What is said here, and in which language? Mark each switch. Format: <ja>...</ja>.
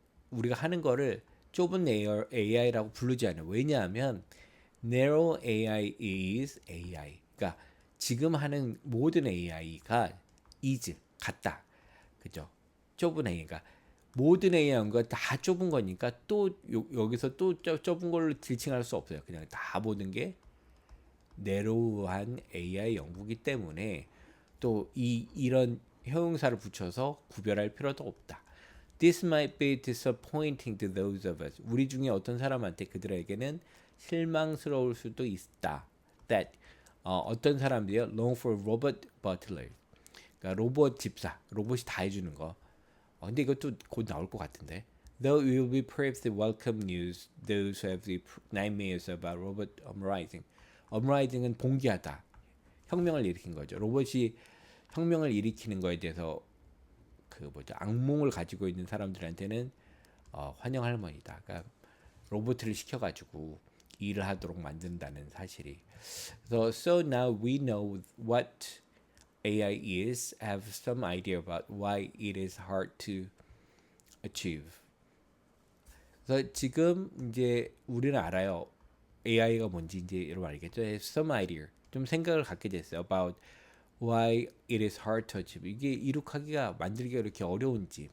<ko>우리가 하는 거를 좁은 AI라고 부르지 않아요. 왜냐하면</ko> <en>narrow AI is AI.</en> <ko>그러니까 지금 하는 모든 AI가 is 같다. 그죠? 좁은 AI가 모든 AI가 다 좁은 거니까 또 여기서 또 좁은 걸로 지칭할 수 없어요. 그냥 다 모든 게 내로우한 AI 연구기 때문에 또 이런 형용사를 붙여서 구별할 필요도 없다.</ko> <en>This might be disappointing to those of us.</en> <ko>우리 중에 어떤 사람한테 그들에게는 실망스러울 수도 있다.</ko> <en>That</en> <ko>어떤 사람들이요</ko> <en>long for robot butler.</en> <ko>그러니까 로봇 집사, 로봇이 다 해주는 거. 근데 이것도 곧 나올 것 같은데.</ko> <en>Though it will be perhaps the welcome news, those who have the nightmares about robot uprising.</en> <ko>uprising은 봉기하다, 혁명을 일으킨 거죠. 로봇이 혁명을 일으키는 거에 대해서 악몽을 가지고 있는 사람들한테는 환영할 만이다. 그러니까 로봇을 시켜가지고 일을 하도록 만든다는 사실이.</ko> <en>So now we know what AI is, have some idea about why it is hard to achieve.</en> <ko>그래서 지금 이제 우리는 알아요. AI가 뭔지 이제 여러분 알겠죠?</ko> <en>Some idea.</en> <ko>좀 생각을 갖게 됐어요.</ko> <en>About why it is hard to achieve.</en> <ko>이게 이룩하기가 만들기가 이렇게 어려운지.</ko>